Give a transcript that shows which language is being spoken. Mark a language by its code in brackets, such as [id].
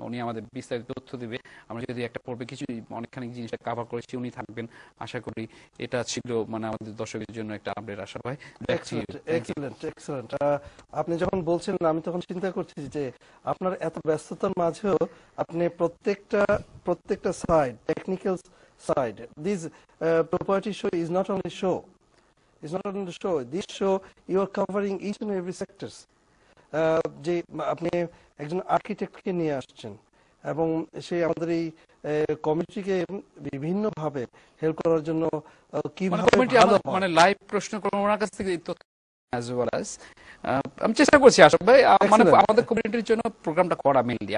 [bn] উনি আমাদের বিস্তারিত তথ্য দিবে। আমরা যদি একটা পর্বে কিছু অনেকখানি জিনিসটা কভার করেছি, উনি থাকবেন। আশা করি এটা ছিল মানে আমাদের দর্শকের জন্য একটা আপডেট। আশা ভাই, এক্সেলেন্ট। আপনি যখন বলছিলেন আমি তখন চিন্তা করছি যে আপনার এত ব্যস্ততার মাঝেও আপনি প্রত্যেকটা side, technical side. [en] This property show is not only show. It's not only show. This show you are covering each and every sectors. [bn] যে আপনি একজন আর্কিটেক্টকে নিয়ে আসছেন এবং সে আমাদের এই কমিটিকে বিভিন্নভাবে হেল্প করার জন্য কিভাবে মানে লাইভ প্রশ্ন করবো ওনার কাছ থেকে [en] as well as [bn] আমি চেষ্টা করছি আশা ভাই, মানে আমাদের কমিউনিটির জন্য প্রোগ্রামটা করা মেইনলি।